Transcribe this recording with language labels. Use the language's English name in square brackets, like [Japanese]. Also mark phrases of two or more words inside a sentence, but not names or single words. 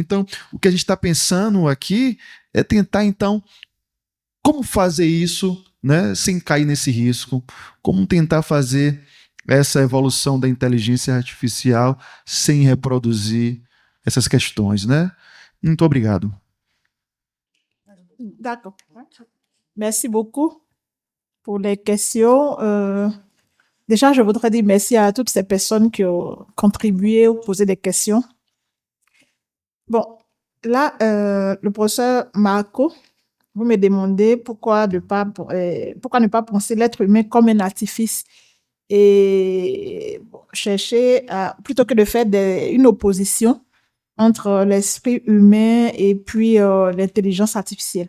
[Portuguese] Então, o que a gente está pensando aqui é tentar, então, como fazer isso, né, sem cair nesse risco, como tentar fazer essa evolução da inteligência artificial sem reproduzir essas questões, né? Muito obrigado. [French] D'accord. Merci beaucoup pour les questions. Déjà, je voudrais dire merci à toutes ces personnes qui ont contribué ou posé des questions. Bon, là, le professeur Marco, vous me demandez pourquoi ne pas penser l'être humain comme un artifice et chercher plutôt que de faire une opposition entre l'esprit humain et puis l'intelligence artificielle.